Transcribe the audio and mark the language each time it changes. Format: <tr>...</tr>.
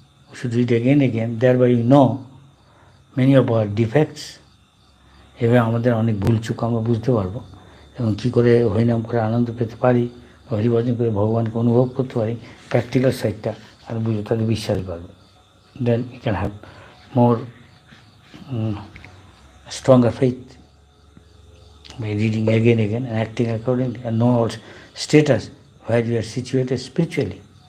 <en>We should read again and again. Thereby you know many of our defects.</en> <bn>এবার আমাদের অনেক ভুল চুক আমরা বুঝতে পারবো এবং কী করে হরিনাম করে আনন্দ পেতে পারি, হরিভজন করে ভগবানকে অনুভব করতে পারি, প্র্যাকটিক্যাল সাইডটা আর বুঝে তাদের বিশ্বাস করবে।</bn> <en>Then you can have more stronger faith by reading again and again and acting accordingly, and know our status, where you are situated spiritually.</en>